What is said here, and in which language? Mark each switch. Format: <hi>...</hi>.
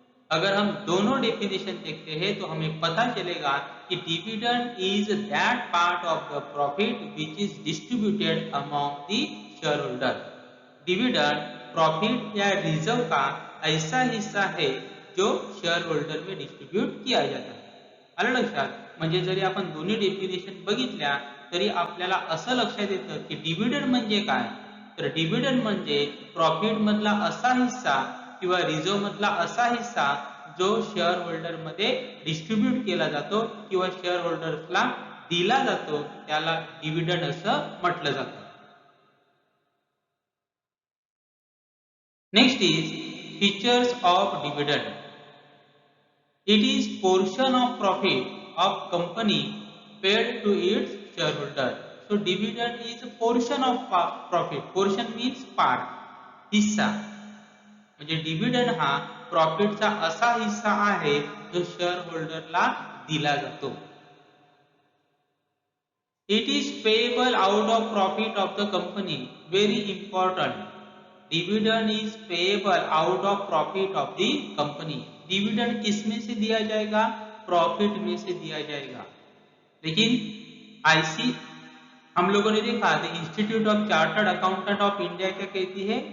<hi>अगर हम दोनों डेफिनेशन देखते हैं तो हमें पता चलेगा कि</hi> <en>Dividend is that part of the profit which is distributed among the shareholder.</en> <hi>Dividend profit या रिजर्व का ऐसा हिस्सा है जो शेयर होल्डर में डिस्ट्रीब्यूट किया जाता है.</hi> <mr>आलं लक्षात? म्हणजे जरी आपण दोन्ही डेफिनेशन बघितल्या तरी आपल्याला असं लक्षात येतं की डिव्हिडंड म्हणजे काय. तर डिव्हिडंड म्हणजे प्रॉफिट मधला असा हिस्सा किंवा रिझर्व मधला असा हिस्सा जो शेअर होल्डर मध्ये डिस्ट्रीब्यूट केला जातो किंवा शेअर होल्डर्सला दिला जातो, त्याला डिव्हिडंड असं म्हटलं जातं.</mr> <en>Next is features of dividend. It is portion of profit of company paid to its shareholder. So dividend is a portion of profit. Portion means part, हिस्सा.</en> <mr>म्हणजे डिव्हिडंड हा प्रॉफिटचा असा हिस्सा आहे जो शेअर होल्डरला दिला जातो.</mr> <en>It is payable out of profit of the company. Very important. Dividend is payable out of profit of the company.</en> <hi>Dividend किस में से दिया जाएगा? प्रॉफिट में से दिया जाएगा. लेकिन आईसी हम लोगों ने देखा the institute of chartered accountant of India क्या कहती है?</hi>